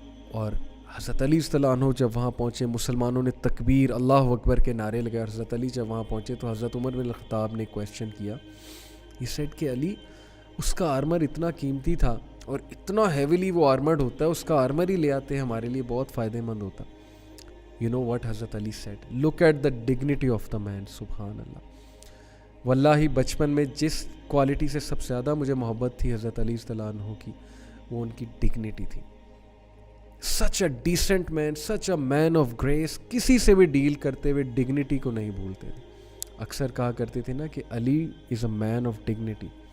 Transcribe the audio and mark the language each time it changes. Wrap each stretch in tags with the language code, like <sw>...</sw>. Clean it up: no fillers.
<ur>اور حضرت علی رضی اللہ عنہ جب وہاں پہنچے, مسلمانوں نے تکبیر اللہ اکبر کے نعرے لگائے. حضرت علی جب وہاں پہنچے تو حضرت عمر بن الخطاب نے کویسچن کیا,</ur> <en>he said</en> <ur>کہ علی, اس کا آرمر اتنا قیمتی تھا اور اتنا ہیویلی وہ آرمرڈ ہوتا ہے, اس کا آرمر ہی لے آتے ہمارے لیے بہت فائدہ مند ہوتا.</ur> <en>You know what Hazrat Ali said, look at the dignity of the man.</en> <ar>سبحان اللہ.</ar> <ur>واللہ بچپن میں جس کوالٹی سے سب سے زیادہ مجھے محبت تھی حضرت علی رضی اللہ عنہ کی, وہ ان کی ڈگنیٹی تھی.</ur> <en>Such a decent man, such a man of grace.</en> <ur>کسی سے بھی ڈیل کرتے ہوئے ڈگنیٹی کو نہیں بھولتے تھے. اکثر کہا کرتے تھے نا کہ علی</ur> <en>Is a man of dignity.</en>